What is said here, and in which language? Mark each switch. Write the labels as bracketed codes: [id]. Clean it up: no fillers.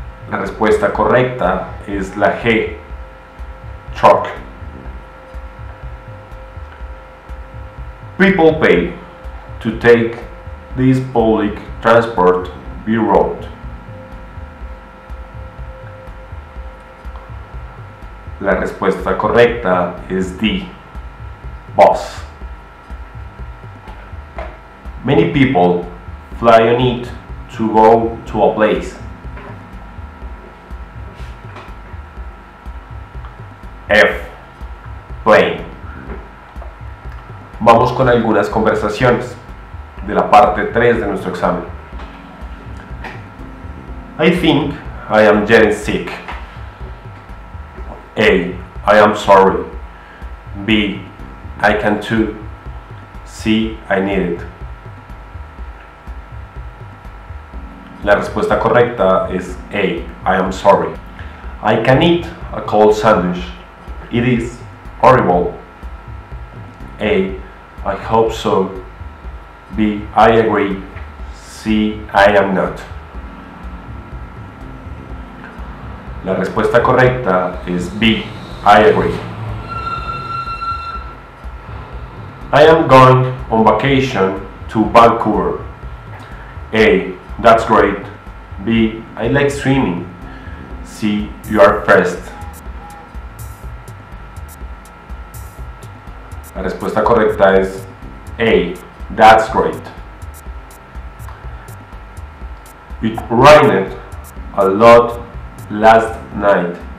[es] La respuesta correcta es la G. [en] Truck. People pay to take this public transport by road. [es] La respuesta correcta es D. [en] Bus. Many people fly on it to go to a place. F. Plane. [es] Vamos con algunas conversaciones de la parte 3 de nuestro examen. [en] I think I am getting sick. A. I am sorry. B. I can too. C. I need it. [es] La respuesta correcta es [en] A. I am sorry. I can eat a cold sandwich. It is horrible. A. I hope so. B. I agree. C. I am not. [es] La respuesta correcta es B. [en] I agree. I am going on vacation to Vancouver. A. That's great. B. I like swimming. C. You are first. [es] La respuesta correcta es A. [en] That's great. It rained a lot last night.